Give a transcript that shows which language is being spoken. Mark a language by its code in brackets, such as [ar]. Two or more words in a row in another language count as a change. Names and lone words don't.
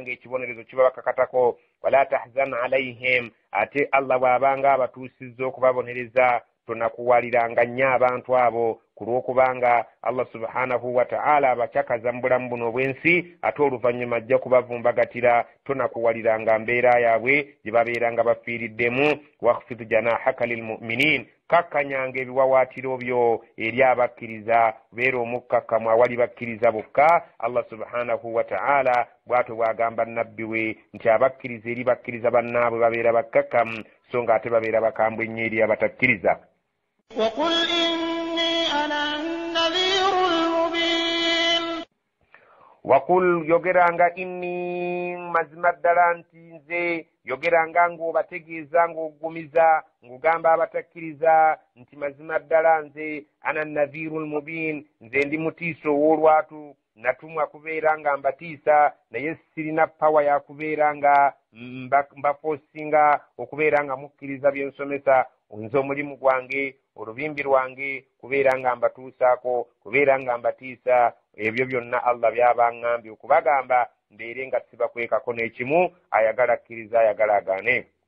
[lg] nga ekibonerezo kibabakakatako [ar] ولا تحزن عليهم [lg] ate Allah bw'abanga abatuusizza okubabonereza tonakuwaliranga nnyo abantu abo ku lw'okubanga [ar] الله سبحانه وتعالى [lg] abakyakaza mu bulamu buno obw'ensi ate oluvannyuma ajja kubavumbagatira tonakuwaliranga mbeera yaabwe gye babeera nga bafiiriddemu [ar] واخفض جناحك للمؤمنين [lg] kakkanyanga ebiwawaatiro byo eri abakkiriza beera omukkakkamu awali bakkiriza bokka. [ar] الله سبحانه وتعالى [lg] bw'atyo bw'agamba nabbi we nti abakkiriza eri bakkiriza bannaabwe babeera bakkakkamu so nga ate babeera bakambwe ennyo eri abatakkiriza. [ar] وقل إني أنا النذير المبين. [lg] وقل yogeranga inni mazima ddala nti nze yogeranga ng'obategeeza ng'ogumiza ng'ogamba abatakkiriza nti mazima ddala nze [ar] أنا النذير المبين [lg] nze ndi mutiiso ow'olwatu natumwa kubeera nga mbatiisa naye sirina pawa ya kubeera nga mbafoosinga okubeera nga mukkiriza bye nsomesa nze omulimu gwange olubimbi lwange kubeera nga mbatuusaako kubeera nga mbatiisa ebyo byonna Allah by'abaŋŋambye okubagamba mbeere nga sibakwekako n'ekimu ayagala akkiriza ayagala agaane.